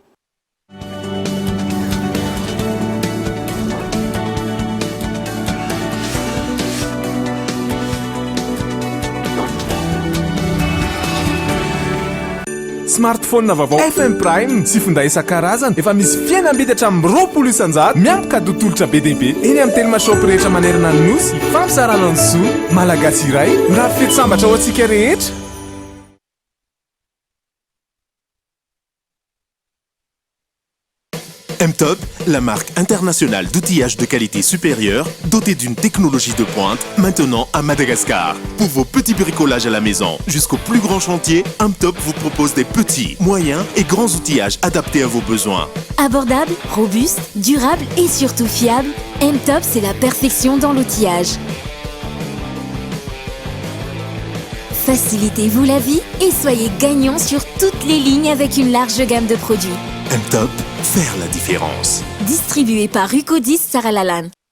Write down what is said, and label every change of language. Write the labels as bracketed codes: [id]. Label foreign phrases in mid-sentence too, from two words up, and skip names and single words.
[mg] Smartphone vaovao FM Prime sy finday isan-karazany efa misy fihenam-bidy hatramin'ny 20 isan-jato miampy kado tolotra be dia be eny amin'ny teny mashop rehetra manerana ny nosy fampisarana ny zo malagasy iray raha fety sambatra ho antsika rehetra. [fr] M-Top, la marque internationale d'outillage de qualité supérieure, dotée d'une technologie de pointe, maintenant à Madagascar. Pour vos petits bricolages à la maison, jusqu'au plus grand chantier, M-Top vous propose des petits, moyens et grands outillages adaptés à vos besoins. Abordable, robuste, durable et surtout fiable, M-Top c'est la perfection dans l'outillage. Facilitez-vous la vie et soyez gagnant sur toutes les lignes avec une large gamme de produits. M-Top, faire la différence. Distribué par Rucodis Saralalan.